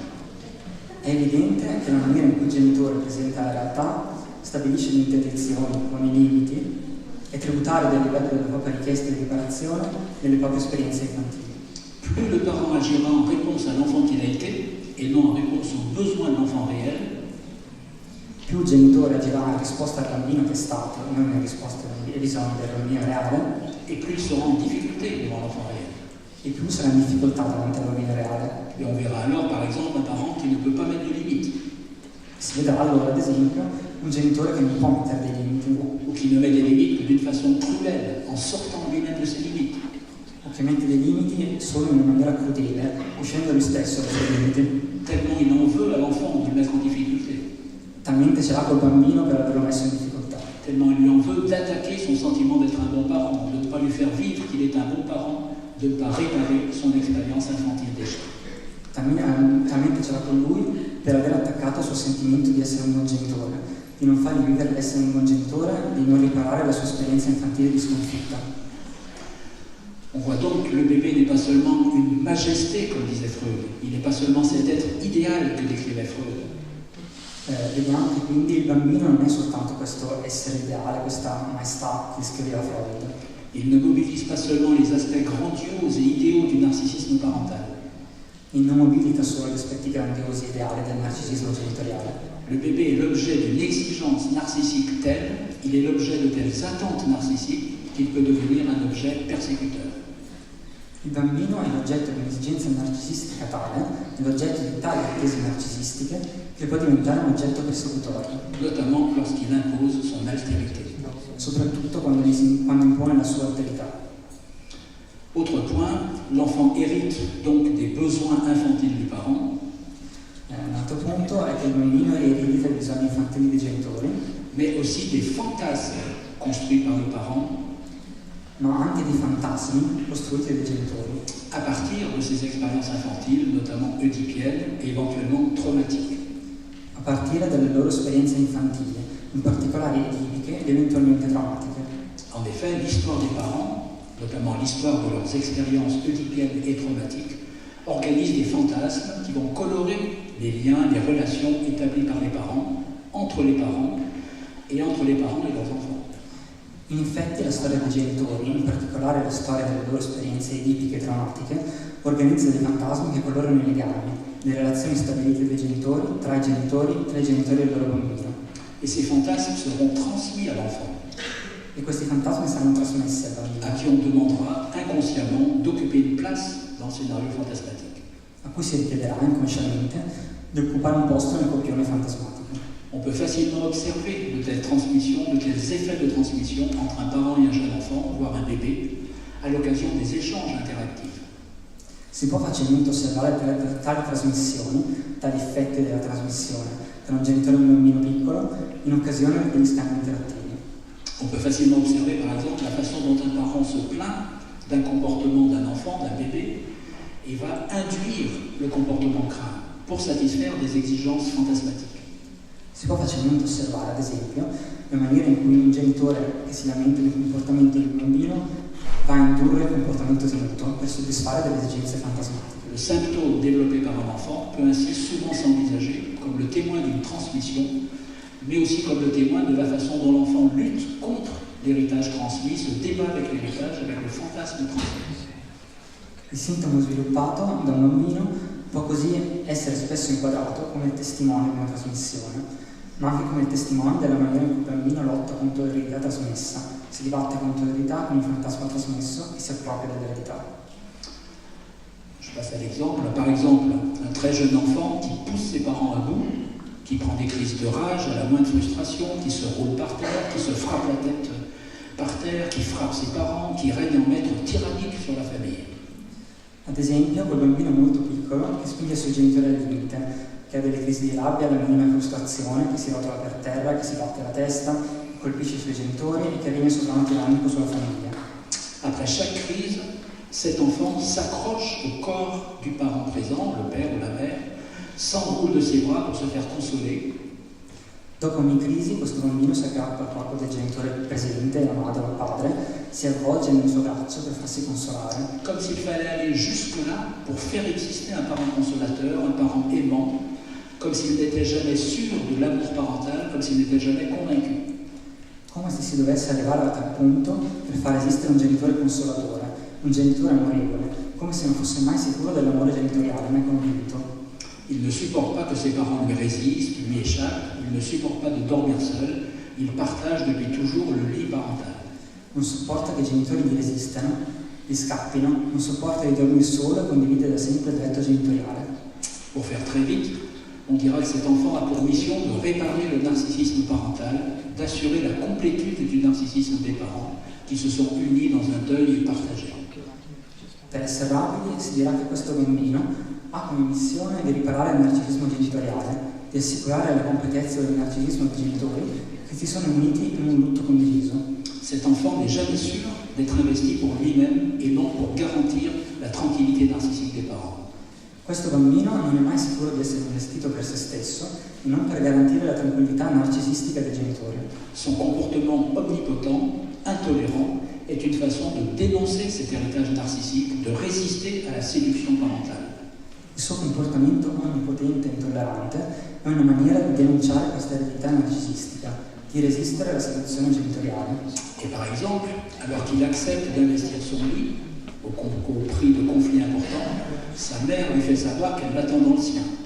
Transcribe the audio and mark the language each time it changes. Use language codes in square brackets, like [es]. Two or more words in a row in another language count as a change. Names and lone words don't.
[it] È evidente che la maniera in cui il genitore presenta la realtà, stabilisce le interdizioni con i limiti, è tributario del livello della propria richiesta di riparazione delle proprie esperienze infantili. [fr] Plus le parent agira en réponse à l'enfant qu'il a été et non en réponse aux besoins de l'enfant réel, [it] più il genitore agirà in risposta al bambino che è stato, non in risposta ai bisogni del bambino reale, [fr] et plus il sera en difficulté devant l'enfant réel. [it] E più sarà in difficoltà davanti al bambino reale. [fr] Et on verra alors par exemple un parent qui ne peut pas mettre de limites. [it] Si vedrà allora ad esempio un genitore che non può mettere dei limiti [fr] ou qui ne met des limites que d'une façon cruelle, en sortant lui-même de ses limites. [it] O che mette dei limiti solo in una maniera crudele, uscendo lui stesso dai suoi limiti. [fr] Tellement il en veut à l'enfant de le mettre en difficulté. [it] Talmente ce l'ha col bambino per averlo messo in difficoltà. [fr] Tellement il lui en veut d'attaquer son sentiment d'être un bon parent, de ne pas lui faire vivre qu'il est un bon parent, de ne pas réparer son expérience infantile d'échec. [it] Talmente ce l'ha con lui per aver attaccato il suo sentimento di essere un buon genitore, di non fargli vivere l'essere un buon genitore, di non riparare la sua esperienza infantile di sconfitta. [fr] On voit donc que le bébé n'est pas seulement une majesté, comme disait Freud, il n'est pas seulement cet être idéal que décrivait Freud. [it] Vediamo che quindi il bambino non è soltanto questo essere ideale, questa maestà che scriveva Freud. [fr] Il ne mobilise pas seulement les aspects grandioses et idéaux du narcissisme parental. [it] Il non mobilita solo gli aspetti grandiosi e ideali del narcisismo genitoriale. [fr] Le bébé est l'objet d'une exigence narcissique telle, il est l'objet de telles attentes narcissiques qu'il peut devenir un objet persécuteur. [it] Il bambino è l'oggetto di un'esigenza narcisistica tale, è l'oggetto di tali attese narcisistiche, che può diventare un oggetto persecutorio. [fr] Notamment lorsqu'il impose son altérité. [it] Soprattutto quando impone la sua alterità. [fr] Autre point, l'enfant hérite donc des besoins infantiles du parent. [it] Un altro punto è che il bambino eredita i bisogni infantili dei genitori, [fr] mais aussi des fantasmes construits par le parent, [it] ma anche di fantasmi costruiti dai genitori, [fr] à partir de ces expériences infantiles, notamment oedipiennes et éventuellement traumatiques. [it] A partire dalle loro esperienze infantili, in particolare edipiche ed eventualmente traumatiche. [fr] En effet, l'histoire des parents, notamment l'histoire de leurs expériences oedipiennes et traumatiques, organise des fantasmes qui vont colorer les liens, les relations établies par les parents, entre les parents et entre les parents et leurs enfants. [it] In effetti la storia dei genitori, in particolare la storia delle loro esperienze edipiche e traumatiche, organizza dei fantasmi che colorano i legami, le relazioni stabilite dai genitori, tra i genitori e il loro bambino. [fr] Et ces fantasmes seront transmis à l'enfant, [it] E questi fantasmi saranno trasmessi al bambino, [fr] à qui on demandera inconsciemment d'occuper une place dans le scénario fantasmatique. [it] a cui si richiederà inconsciamente di occupare un posto nel copione fantasmatico. [fr] On peut facilement observer de telles transmissions, de tels effets de transmission entre un parent et un jeune enfant, voire un bébé, à l'occasion des échanges interactifs. [it] Si può facilmente osservare tali trasmissioni, tali effetti della trasmissione tra un genitore e un bambino piccolo in occasione degli scambi interattivi. [fr] On peut facilement observer par exemple la façon dont un parent se plaint d'un comportement d'un enfant, d'un bébé, et va induire le comportement craint pour satisfaire des exigences fantasmatiques. [it] Si può facilmente osservare, ad esempio, la maniera in cui un genitore che si lamenta del comportamento del bambino va a indurre il comportamento tenuto per soddisfare delle esigenze fantasmatiche. [fr] Le symptôme développé par un enfant peut ainsi souvent s'envisager comme le témoin d'une transmission, mais aussi comme le témoin de la façon dont l'enfant lutte contre l'héritage transmis, se débat avec l'héritage, avec le fantasme transmis. [it] Il sintomo sviluppato da un bambino può così essere spesso inquadrato come testimone di una trasmissione, ma anche come testimone della maniera in cui il bambino lotta contro l'eredità trasmessa, si dibatte contro l'eredità con il fantasma trasmesso e si appropria dell'eredità. [fr] Je passe à l'exemple. Par exemple, un très jeune enfant qui pousse ses parents à bout, qui prend des crises de rage à la moindre frustration, qui se roule par terre, qui se frappe la tête par terre, qui frappe ses parents, qui règne en maître tyrannique sur la famille. [it] Ad esempio, quel bambino molto piccolo che spinge i suoi genitori al limite, che ha delle crisi di rabbia alla minima frustrazione, che si rotola per terra, che si batte la testa, che colpisce i suoi genitori e che regna sovrano tirannico sulla famiglia. [fr] Après chaque crise, cet enfant s'accroche au corps du parent présent, le père ou la mère, s'enroule de ses bras pour se faire consoler. [it] Dopo ogni crisi, questo bambino si aggrappa al corpo del genitore presente, la madre o il padre, si avvolge nel suo braccio per farsi consolare, [fr] Comme s'il fallait aller jusque-là pour faire exister un parent consolateur, un parent aimant, comme s'il n'était jamais sûr de l'amour parental, comme s'il n'était jamais convaincu. [it] come se si dovesse arrivare a tal punto per far esistere un genitore consolatore, un genitore amorevole, come se non fosse mai sicuro dell'amore genitoriale, mai convinto. [fr] Il ne supporte pas que ses parents lui résistent, lui échappent, il ne supporte pas de dormir seul, il partage depuis toujours le lit parental. [it] Non sopporta che i genitori gli resistano, gli scappino, non sopporta di dormire solo e condivide da sempre il letto genitoriale. [fr] Pour faire très vite, on dira que cet enfant a pour mission de réparer le narcissisme parental, d'assurer la complétude du narcissisme des parents qui se sont unis dans un deuil partagé. [it] Per essere rapidi, si dirà che questo bambino ha come missione di riparare il narcisismo genitoriale, di assicurare la completezza del narcisismo dei genitori che si sono uniti in un lutto condiviso. [fr] Cet enfant n'est jamais sûr d'être investi pour lui-même et non pour garantir la tranquillité narcissique des parents. [it] Questo bambino non è mai sicuro di essere investito per se stesso e non per garantire la tranquillità narcisistica dei genitori. [fr] Son comportement omnipotent, intolérant, est une façon de dénoncer cet héritage narcissique, de résister à la séduction parentale. [it] Il suo comportamento onnipotente e intollerante è una maniera di denunciare questa eredità narcisistica, di resistere alla seduzione genitoriale. [fr] Et par exemple, alors qu'il accepte d'investir son lit, au prix de conflits importants, sa mère lui fait savoir qu'elle l'attend dans le sien.